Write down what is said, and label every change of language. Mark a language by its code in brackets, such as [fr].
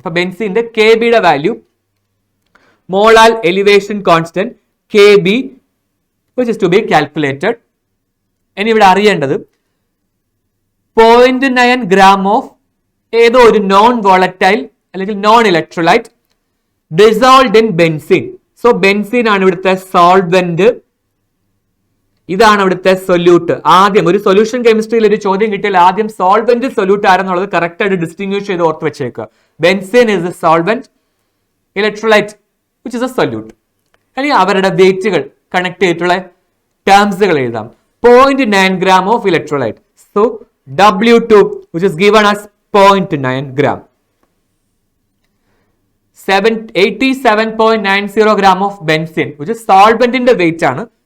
[en] For benzene, the Kb value, molar elevation constant Kb, which is to be calculated. [ml] ഇനി ഇവിടെ അറിയേണ്ടത് 0.9 gram of ഏതോ ഒരു non volatile അല്ലെങ്കിൽ non electrolyte dissolved in benzene. So benzene ആണ് ഇവിടുത്തെ solvent, ഇതാണ് ഇവിടുത്തെ സൊല്യൂട്ട്. ആദ്യം ഒരു സൊല്യൂഷൻ കെമിസ്ട്രിയിൽ ഒരു ചോദ്യം കിട്ടിയാൽ ആദ്യം സോൾവെന്റ് സൊല്യൂട്ട് ആരെന്നുള്ളത് കറക്റ്റ് ആയിട്ട് ഡിസ്റ്റിംഗ്വിഷ് ചെയ്ത് ഓർത്ത് വെച്ചേക്കുക. [en] Benzene is a solvent, electrolyte which is a solute. [ml] അല്ലെങ്കിൽ അവരുടെ വെയിറ്റുകൾ കണക്ട് ചെയ്തിട്ടുള്ള ടേംസുകൾ എഴുതാം. [en] 0.9 gram of electrolyte. So W2, which is given as 0.9 gram. 87.90 gram of benzene, which is solvent in the weight ആണ്.